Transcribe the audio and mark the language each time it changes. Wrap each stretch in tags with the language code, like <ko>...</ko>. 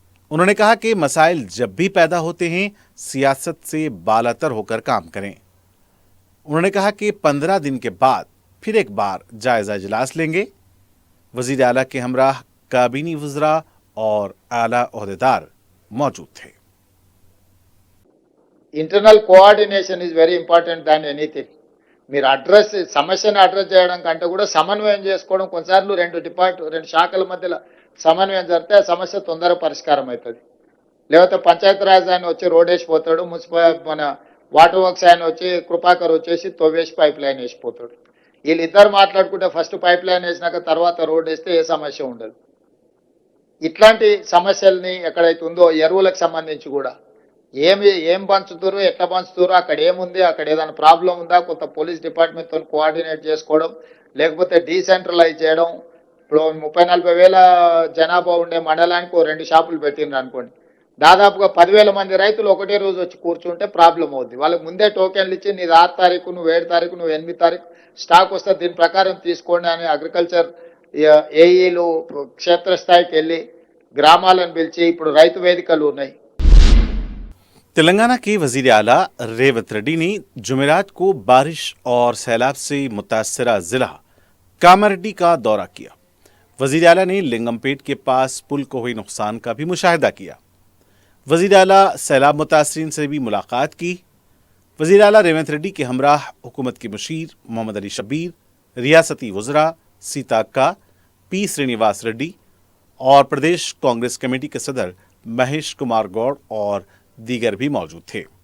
<hi>उन्होंने कहा कि मसाइल जब भी पैदा होते हैं सियासत से बालातर होकर काम करें। उन्होंने कहा कि 15 दिन के बाद फिर एक बार जायजा इजलास लेंगे। वजीर आला के हमराह काबीनी वज़रा और आला ओहदेदार मौजूद थे।</hi> <en>Internal coordination is very important than anything.</en> <te>మీరు సమస్యను అడ్రస్ చేయడం కంటే కూడా సమన్వయం చేసుకోవడం, కొన్నిసార్లు రెండు శాఖల మధ్యలో సమన్వయం జరిగితే ఆ సమస్య తొందరగా పరిష్కారం అవుతుంది. లేకపోతే పంచాయతీ రాజ్ ఆయన వచ్చి రోడ్ వేసిపోతాడు, మన వాటర్ వర్క్స్ ఆయన వచ్చి కృపాకర్ వచ్చేసి తవ్వేసి పైప్ లైన్ వేసిపోతాడు. వీళ్ళిద్దరు మాట్లాడుకుంటే ఫస్ట్ పైప్ లైన్ వేసినాక తర్వాత రోడ్ వేస్తే ఏ సమస్య ఉండదు. ఇట్లాంటి సమస్యల్ని ఎక్కడైతే ఉందో ఎరువులకు సంబంధించి కూడా ఏం పంచుతారు, ఎట్లా పంచుతారు, అక్కడ ఏముంది, అక్కడ ఏదైనా ప్రాబ్లం ఉందా, కొంత పోలీస్ డిపార్ట్మెంట్తో కోఆర్డినేట్ చేసుకోవడం, లేకపోతే డీసెంట్రలైజ్ చేయడం. ఇప్పుడు 30-40 వేల జనాభా ఉండే మండలానికి 2 షాపులు పెట్టిండ్రు అనుకోండి, దాదాపుగా 10,000 మంది రైతులు ఒకటే రోజు వచ్చి కూర్చుంటే ప్రాబ్లం అవుద్ది. వాళ్ళకి ముందే టోకెన్లు ఇచ్చి నీది 6 తారీఖు, నువ్వు 7 తారీఖు, నువ్వు 8 తారీఖు స్టాక్ వస్తే దీని ప్రకారం తీసుకోండి అని అగ్రికల్చర్ ఏఈలు క్షేత్రస్థాయికి వెళ్ళి గ్రామాలను పిలిచి ఇప్పుడు రైతు వేదికలు ఉన్నాయి.</te> <hi>तेलंगाना के वजीर आला रेवंत रेड्डी ने जुमेरात को बारिश और सैलाब से मुतासरा जिला कामारेड्डी का दौरा किया। वजीर आला ने लिंगमपेट के पास पुल को हुए नुकसान का भी मुशाहिदा किया। वजीर आला सैलाब मुतासरीन से भी मुलाकात की। वजीर आला रेवंत रेड्डी के हमराह हुकूमत के मुशीर मोहम्मद अली शब्बीर, रियासती वज़रा सीता अक्का, पी श्रीनिवास रेड्डी और प्रदेश कांग्रेस कमेटी के सदर महेश कुमार गौड़ और दीगर भी मौजूद थे।</hi>